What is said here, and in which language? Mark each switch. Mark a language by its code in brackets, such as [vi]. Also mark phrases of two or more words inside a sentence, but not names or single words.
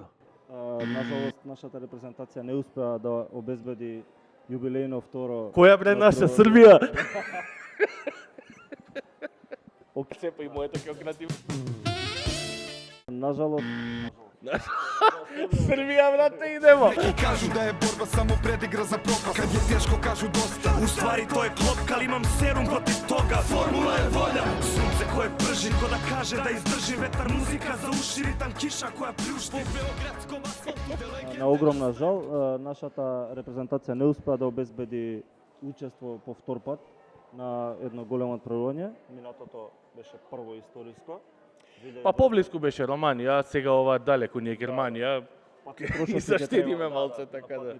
[mk] Нажалост, нашата репрезентација не успеа да обезбеди јубилејно второ. Која бре наша Србија? Се па и моето ќе оградим. Нажалост. Србија, брате, идемо. [sr] Neki kažu da je borba samo predigra za propast. Kad je teško kažu dosta. U stvari to je klopka, ali imam serum protiv toga. Formula je volja, sunce koje prži, ko da kaže da izdrži vetar. Muzika za uši, ritam kiša koja pljušti. Beogradskom asfaltu [mk] На огромна жал, нашата репрезентација не успеа да обезбеди учество по втор пат на едно големо отпревање. Минатото беше прво историско. Па поблиску беше Романија, сега ова далеку ни е Германија. И заштедиме малце, така да.